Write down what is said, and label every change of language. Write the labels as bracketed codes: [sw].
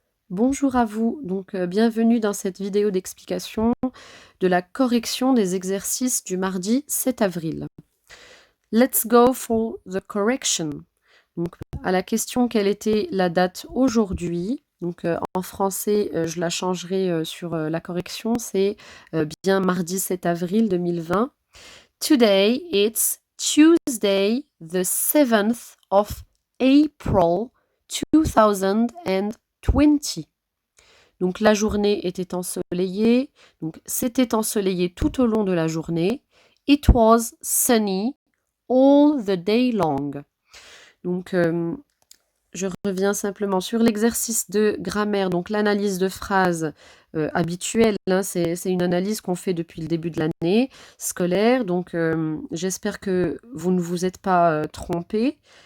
[fr] Bonjour à vous, bienvenue dans cette vidéo d'explication de la correction des exercices du mardi 7 avril. [en] Let's go for the correction. [fr] Donc, à la question quelle était la date aujourd'hui, en français, je la changerai sur la correction, c'est bien mardi 7 avril 2020. [en] Today, it's Tuesday, the 7th of April 2020. [fr] Donc la journée était ensoleillée, donc c'était ensoleillé tout au long de la journée. [en] It was sunny all the day long. [fr] Donc je reviens simplement sur l'exercice de grammaire, donc l'analyse de phrases habituelle, hein, c'est une analyse qu'on fait depuis le début de l'année scolaire, donc j'espère que vous ne vous êtes pas trompés.